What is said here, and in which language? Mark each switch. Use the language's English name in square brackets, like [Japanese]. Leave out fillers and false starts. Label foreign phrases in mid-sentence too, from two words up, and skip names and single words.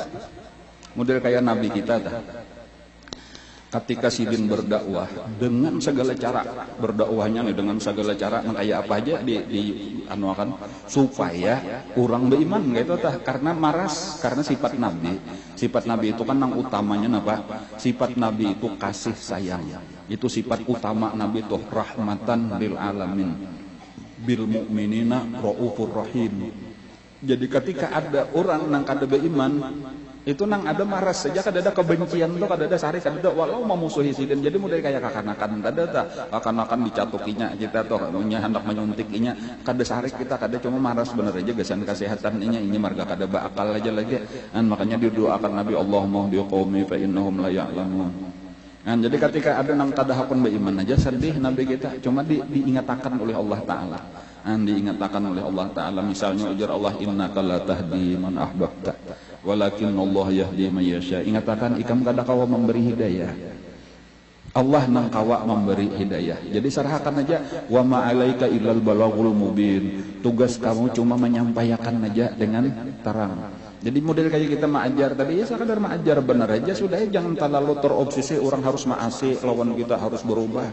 [Banjar] Model kayak nabi kita ketika sidin berdakwah dengan segala cara berdakwahnya nih dengan segala cara kayak apa aja anuakan supaya orang beriman gitu karena maras karena sifat nabi itu kan yang utamanya apa sifat nabi itu kasih sayang itu sifat utama nabi itu [Arabic] رحمة للعالمين بالمؤمنين رؤوف رحيم. [Banjar] Jadi ketika ada orang nang kada beriman itu nang ada maras saja kada ada kebencian tuh kada ada sari kada ada walau memusuhi sidin jadi mulai kayak kakanakan kada ada kakanakan dicatukinya kita tuh punya hendak menyuntikinya kada sari kita kada cuma maras bener aja gasan kesehatan ini marga kada bakal aja lagi makanya didoakan Nabi [Arabic] اللهم اهد قومي فإنهم لا يعلمون. [Banjar] Jadi ketika ada nang kada hakun beriman aja sedih nabi kita cuma diingatkan oleh Allah taala diingatkan oleh Allah taala misalnya ujar Allah [Arabic] إنك لا تهدي من أحببت ولكن الله يهدي من يشاء. [Banjar] Ingatkan ikam kada kawa memberi hidayah Allah nang kawa memberi hidayah. Jadi serahkan aja [Arabic] وما عليك إلا البلاغ المبين. [Banjar] Tugas kamu cuma menyampaikan aja dengan terang. Jadi model kayak kita mengajar tadi ya sekadar mengajar benar aja sudah jangan terlalu terobsesi orang harus maasi lawan kita harus berubah.